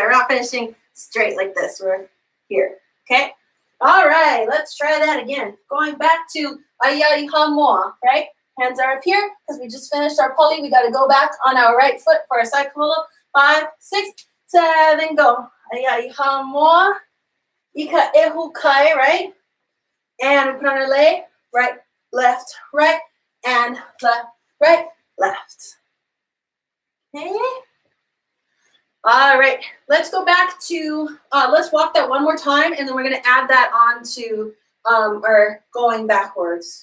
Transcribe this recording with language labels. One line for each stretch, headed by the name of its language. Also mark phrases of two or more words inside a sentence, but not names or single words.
English: We're not finishing straight like this. We're here. Okay? All right, let's try that again. Going back to
Hawaiian: ʻaiai moa,
English: right? Hands are up here because we just finished our poli. We got to go back on our right foot for our side holo. 5, 6, 7, go.
Hawaiian: ʻaiai moa. Ika ehu kai,
English: right? And we put on our lei. Right, left, and left, right, left. Okay. All right. Let's go back to, let's walk that one more time, and then we're going to add that on to our going backwards.